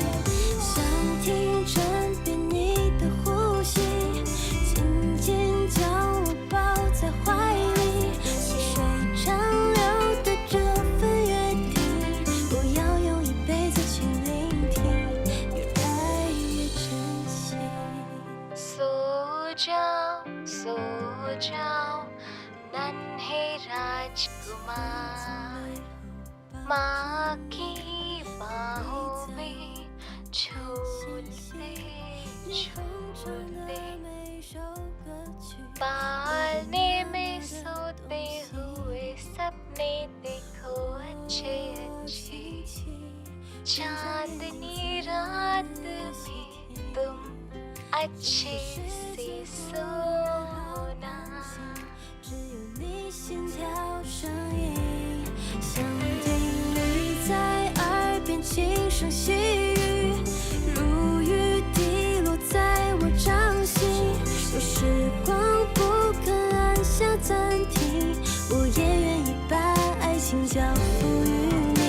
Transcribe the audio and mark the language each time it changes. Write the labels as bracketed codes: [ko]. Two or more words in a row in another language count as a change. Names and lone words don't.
[zh] 想听枕边你的呼吸，紧紧将我抱在怀里，细水长流的这份约定，不要用一辈子去聆听，越爱越珍惜。 [hi] सो जाओ नन्हे राजकुमार, माँ की बाहों में झूलते झूलते, पालने में सोते हुए सपने देखो अच्छे अच्छे। चांदनी रात में तुम अच्छे से सोना। [zh] 只有你心跳声音，想听你在耳边轻声细语，如雨滴落在我掌心。若时光不肯按下暂停，我也愿意把爱情交付于你。